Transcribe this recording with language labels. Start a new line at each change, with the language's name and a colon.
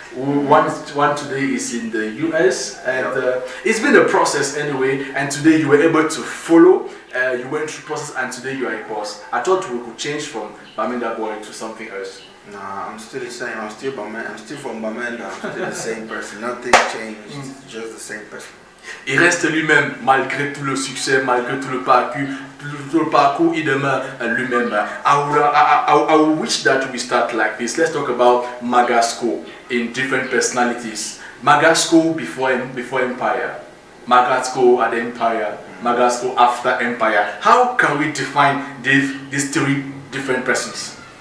English: One today is in the US, and it's been a process anyway. And today you were able to follow. You went through process, and today you are a boss. I thought we could change from Bamenda Boy to something else. Nah, I'm still the same. I'm still Bamenda. I'm still from Bamenda. I'm still the same person. Nothing changed. Just the same person.
French: Il reste lui-même malgré tout le succès, malgré tout le parcours, il demeure lui-même.
English: I wish that we start like this. Let's talk about MAGASCO in different personalities. MAGASCO before Empire, MAGASCO at Empire, MAGASCO after Empire. How can we define these three different persons?